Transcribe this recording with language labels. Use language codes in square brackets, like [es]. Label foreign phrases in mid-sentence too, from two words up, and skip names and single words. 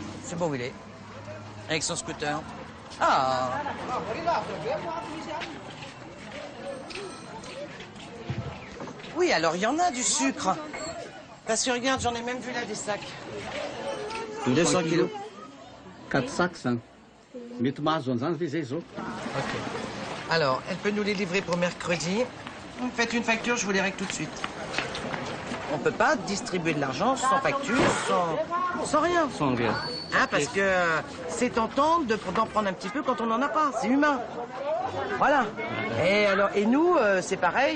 [fr] Je sais pas où il est. Avec son scooter. Ah. Oui, alors il y en a du sucre. Parce que regarde, j'en ai même vu là des sacs. 200 kilos. 4 sacs, ça. [mg] Mety mahazo an'izany ve zay zao. [fr] Ok. Alors, elle peut nous les livrer pour mercredi. Vous me faites une facture, je vous les règle tout de suite. On peut pas distribuer de l'argent sans facture, sans rien. Sans rien. Hein, parce que c'est tentant d'en prendre un petit peu quand on n'en a pas. C'est humain. Voilà. Et nous, c'est pareil.